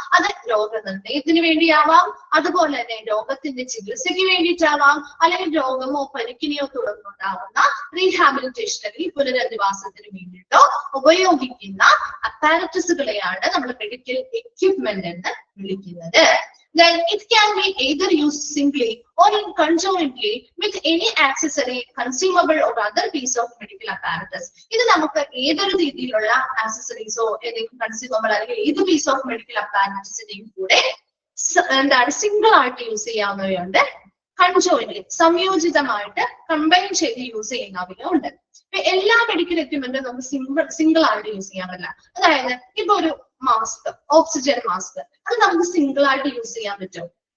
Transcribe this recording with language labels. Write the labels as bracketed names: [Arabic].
[Malayalam] അത് രോഗനിർണയത്തിന് വേണ്ടിയാവാം, അതുപോലെ തന്നെ രോഗത്തിന്റെ ചികിത്സയ്ക്ക് വേണ്ടിയിട്ടാവാം, അല്ലെങ്കിൽ രോഗമോ പരിക്കിനെയോ തുടർന്നുണ്ടാവുന്ന റീഹാബിലിറ്റേഷൻ അല്ലെങ്കിൽ പുനരധിവാസത്തിന് വേണ്ടിയിട്ടോ ഉപയോഗിക്കുന്ന അപ്പാരറ്റസുകളെയാണ് നമ്മൾ മെഡിക്കൽ എക്യുപ്മെന്റ് എന്ന് വിളിക്കുന്നത്. [English] Then it can be either used simply or in conjointly with any accessory, consumable or other piece of medical apparatus. [Malayalam] ഇത് നമുക്ക് ഏതൊരു രീതിയിലുള്ള ആക്സസറീസോ ഏതെങ്കിലും കൺസ്യൂമബിൾ അല്ലെങ്കിൽ ഏത് [English] piece of medical അപ്പാരറ്റസിന്റെയും [Malayalam] കൂടെ എന്താണ് സിംഗിൾ ആയിട്ട് യൂസ് ചെയ്യാവുന്നവയുണ്ട്, കൺജോയിന്റ്ലി സംയോജിതമായിട്ട് കമ്പൈൻ ചെയ്ത് യൂസ് ചെയ്യുന്നവയുണ്ട്. എല്ലാ മെഡിക്കൽ എക്യുപ്മെന്റും നമുക്ക് സിംഗിൾ ആയിട്ട് യൂസ് ചെയ്യാൻ പറ്റില്ല. അതായത് ഇപ്പൊ ഒരു മാസ്ക്, ഓക്സിജൻ മാസ്ക്, അത് നമുക്ക് സിംഗിൾ ആയിട്ട് യൂസ് ചെയ്യാൻ പറ്റുമോ?